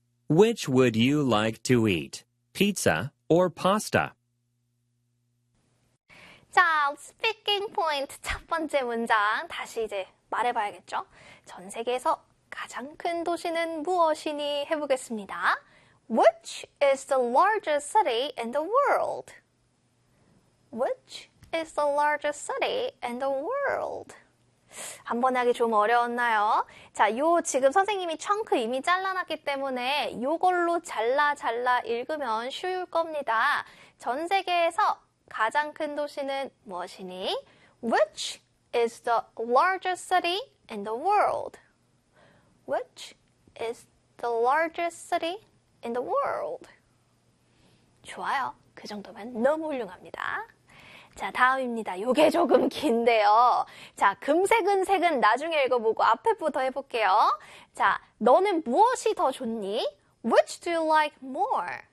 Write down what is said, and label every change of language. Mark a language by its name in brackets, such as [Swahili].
[English] Which would you like to eat? Pizza or pasta? [Korean] 자, speaking point 첫 번째 문장 다시 이제 말해봐야겠죠? 전 세계에서 가장 큰 도시는 무엇이니 해보겠습니다. [English] Which is the largest city in the world? Which is the largest city in the world? [Korean] 한번 하기 좀 어려웠나요? 자, 요 지금 선생님이 청크 이미 잘라놨기 때문에 요걸로 잘라 읽으면 쉬울 겁니다. 전 세계에서 가장 큰 도시는 무엇이니? [English] Which is the largest city in the world? Which is the largest city in the world? [Korean] 좋아요. 그 정도면 너무 훌륭합니다. 자, 다음입니다. 요게 조금 긴데요. 자, 금색은 색은 나중에 읽어보고 앞에 부터 해볼게요. 자, 너는 무엇이 더 좋니? [English] Which do you like more?